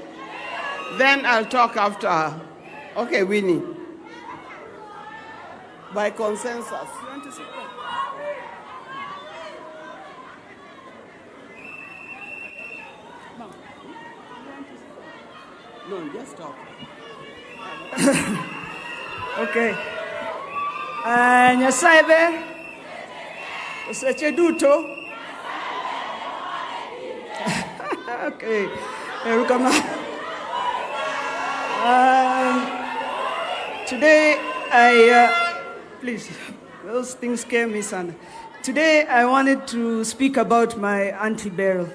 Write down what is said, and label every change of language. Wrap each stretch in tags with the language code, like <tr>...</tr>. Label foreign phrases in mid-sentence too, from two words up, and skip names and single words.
<en>Then I'll talk after her. Okay, Winnie. By consensus. You want to sit down? Mom, you want to sit down? No, just talk.</en> <luo>Okay. Nyasaye seche duto.</luo> <en>Okay. Today please, those things scare me, son. Today I wanted to speak about my Auntie Berly.</en>